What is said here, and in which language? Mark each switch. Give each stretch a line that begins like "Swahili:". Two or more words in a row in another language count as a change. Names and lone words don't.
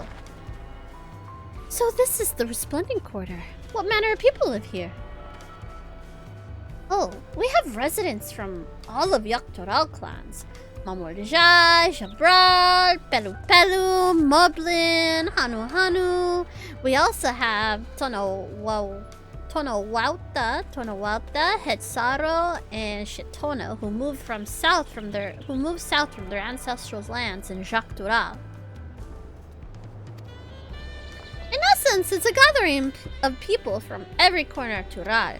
English: So this is the Resplendent Quarter. What manner of people live here? Oh, we have residents from all of Yoctoral clans. Mamordija, Jabral, Pelu Pelu, Moblin, Hanu Hanu. We also have Tonowauta, Hetsaro, and Shitono, who moved south from their ancestral lands in Jacques Dural. In essence, it's a gathering of people from every corner of Tural.